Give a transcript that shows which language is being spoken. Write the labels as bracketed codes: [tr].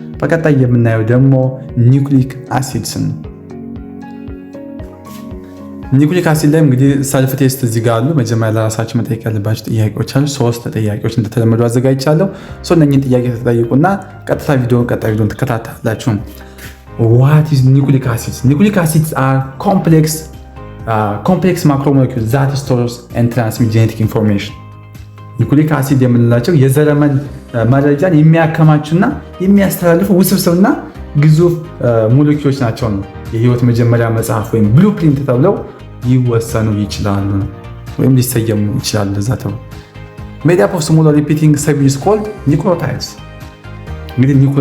[am] በቀጣይ የምናየው ደግሞ ኒውክሊክ አሲድስ ነው። ኒውክሊክ አሲድ ላይ እንግዲህ ሰልፍ ቴስት እዚህ ጋር አሉ። መጀመሪያ ለራሳችሁ መጠየቅ ያለባችሁ ጥያቄዎች አሉ። 3 ጥያቄዎች እንደተለመዱ አዘጋጅቻለሁ። እነኝህን ጥያቄ ተጠይቁና ቀጣይ ቪዲዮን ተከታተላችሁ። [en] What is nucleic acids? Nucleic acids are complex macromolecules that stores and transmit genetic information. [am] ኒውክሊክ አሲድ የምንላቸው የዘረመን መረጃን የሚያከማቹና የሚያስተላልፉ ውስብስብና ግዙፍ ሞለኪውሎች ናቸው ነው። የህይወት መጀመሪያ መጽሐፍ ወይም ብሉፕሪንት ተብለው ሊወሰኑ ይችላሉ ወይም ሊሰየሙ ይችላሉ። ለዛ ተብሎ [en] made up of small repeating subunits called nucleotides። [am] እንግዲህ